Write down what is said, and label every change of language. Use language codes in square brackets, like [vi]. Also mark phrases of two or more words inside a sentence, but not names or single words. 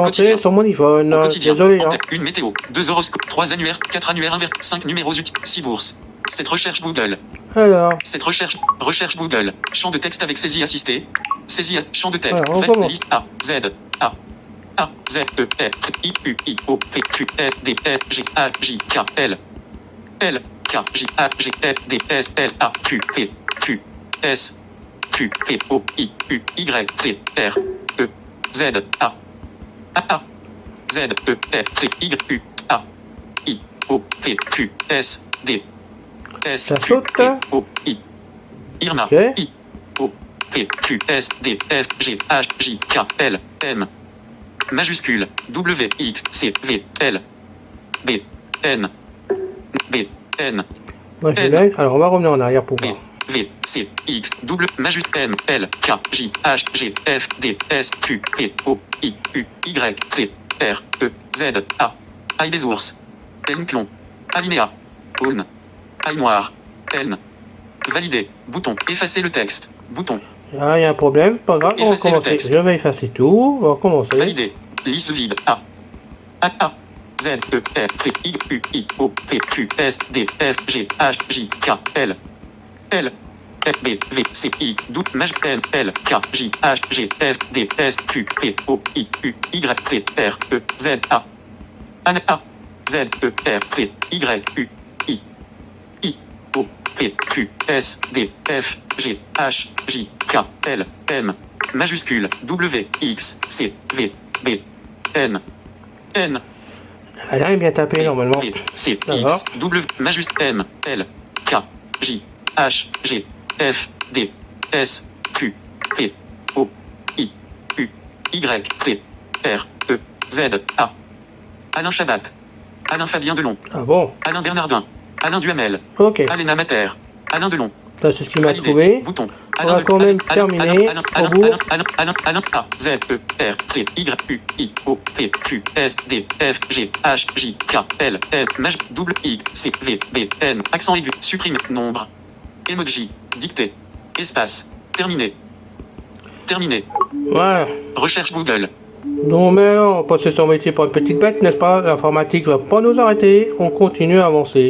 [fr] concentrer sur mon iPhone. au quotidien, Désolé. en Hein. tête, une météo, 2 horoscopes, 3 annuaires, 4 annuaires, 5 numéros utiles, 6 bourses. Cette recherche Google, Alors, cette recherche Google, champ de texte avec saisie assistée, champ de texte, Alors, on commence. liste A, Z, Z, E, R, I, U, I, O, P, Q, R, D, R, G, A, J, K, L, K, J, A, G, F, D, S, L, A, Q, P, Q, S, Q, P, O, I, U, Y, T, R, E, Z, A, Z, E, R, T, Y, U, A, I, O, P, Q, S, D, S, Ça Q, saute. P, O, I, Irma, Ok. I, O, P, Q, S, D, F, G, H, J, K, L, M, majuscule, W, X, C, V, L, B, N, B, N, moi je l'ai. Alors on va revenir en arrière pour B, voir. V, C, X, W, majuscule, M, L, K, J, H, G, F, D, S, Q, P, O, I, U, Y, T, R, E, Z, A, Aïe des ours, N, plomb, alinéa, aune, aïe noir, N, valider, bouton, effacer le texte, bouton, Ah, il y a un problème, pas grave, on va Effacer le recommencer. texte. Je vais effacer tout, on va recommencer. valider, liste vide, A, Z, E, R, T, Y, U, I, O, P, Q, S, D, F, G, H, J, K, L, F, B, V, C, I, D, maj, N, L, K, J, H, G, F, D, S, Q, P, O, I, U, Y, T, R, E, Z, A, Z, E, R, T, Y, U, I, O, P, Q, S, D, F, G, H, J, K, L, M, majuscule, W, X, C, V, B, N, Elle a bien tapé normalement. V, C, Alors. X, W, majuscule, M, L, K, J, H, G, F, D, S, Q, P, O, I, U, Y, T, R, E, Z, A. Alain Chabat. Alain Fabien Delon. Ah bon, Alain Bernardin. Alain Duhamel. ok. Alain Mater. Alain Delon. Ça c'est ce qu'il m'a Valider. trouvé. Bouton. On va quand même terminer au bout. Alain, A, Z, E, R, T, Y, U, I, O, P, Q, S, D, F, G, H, J, K, L, L, maj, double, X, C, V, B, N, accent aigu, supprime, nombre. Emoji, dictée. Espace. Terminé. Terminé. Voilà. Recherche Google. Donc maintenant, on va passer son métier pour une petite bête, n'est-ce pas? L'informatique va pas nous arrêter, on continue à avancer.